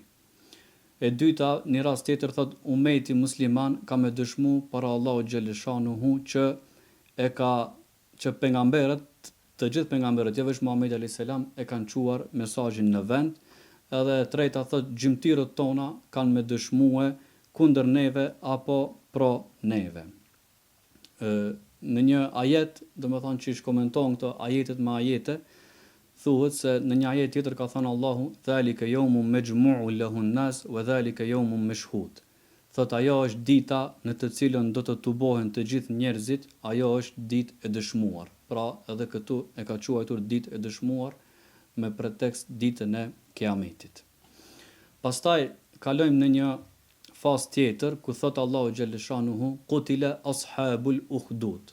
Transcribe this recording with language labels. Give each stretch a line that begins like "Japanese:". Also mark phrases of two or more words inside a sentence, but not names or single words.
Albanian: E dyta, një rast tjetër thot umeti musliman ka me dëshmu para Allahu xhaleshanuhu që pejgamberët, të gjithë pejgamberët, jo vetëm Muhamedi
Arabic: عليه السلام,
Albanian: e kanë çuar mesazhin në vend. Edhe e treta thot gjymtyrët tona kanë me dëshmue kundër neve apo pro neve. Në një ajet, domethënë që komenton këto ajetet me ajete, thuhet se në një ajet tjetër ka thënë Allahu
Arabic: ذلك يوم مجموع له الناس وذلك يوم مشهود.
Albanian: Thot ajo është dita në të cilën do të tubohen të gjithë njerëzit, ajo është ditë e dëshmuar. Pra edhe këtu e ka quajtur ditë e dëshmuar me pretekst ditën e Kiametit. Pastaj kalojmë në një fazë tjetër ku thot Allahu xhaleshanuhu
Arabic: قتل أصحاب الأخدود.